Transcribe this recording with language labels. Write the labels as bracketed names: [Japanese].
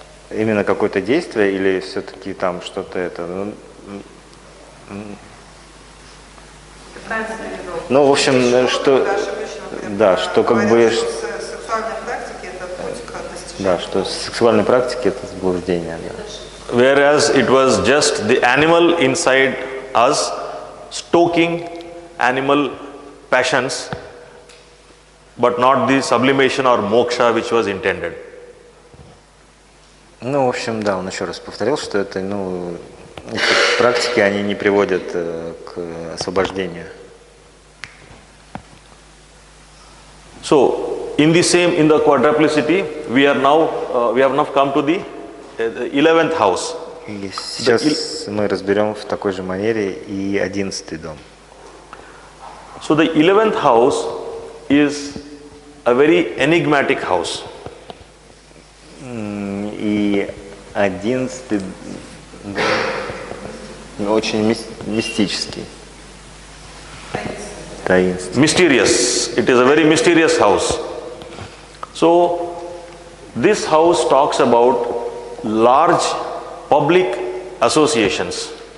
[Russian] Именно какое-то действие или все-таки там что-то это? Ну, в общем, что... Да, что как бы... Сексуальной практики это путь к достижению. Да, что с сексуальной практики это заблуждение. Да. [English] Whereas it was just the animal inside us stoking animal passions, but not the sublimation or moksha which was intended. [Russian] Ну, в общем, да, он еще раз повторил, что это, эти практики, они не приводят к освобождению. [English] So, in the quadruplicity, we have now come to the 11th house. [Russian] И сейчас мы разберем в такой же манере и 11-й дом. So, the 11th house is a very enigmatic house. И 11-й дом очень мистический. Таинственный. [English] Mysterious. It is a very mysterious house. So, this house talks about large public associations.